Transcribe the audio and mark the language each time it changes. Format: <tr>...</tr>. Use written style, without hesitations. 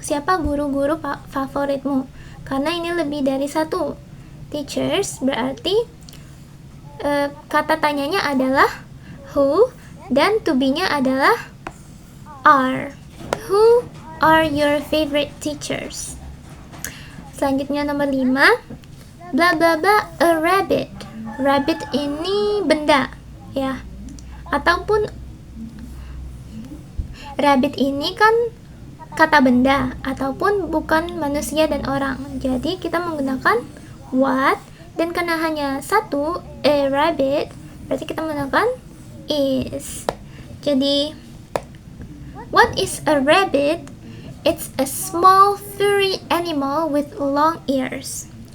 <id>Siapa guru-guru favoritmu? Karena ini lebih dari satu. Teachers berarti kata tanyanya adalah who, dan to be-nya adalah are.</id> <en>Who are your favorite teachers?</en> <id>Selanjutnya nomor 5, bla bla bla,</id> <en>a rabbit.</en> <id>Rabbit ini benda ya, ataupun rabbit ini kan kata benda ataupun bukan manusia dan orang. Jadi kita menggunakan what, dan karena hanya satu, a rabbit, berarti kita menggunakan is.</id> <en>Jadi what is a rabbit? It's a small furry animal with long ears.</en>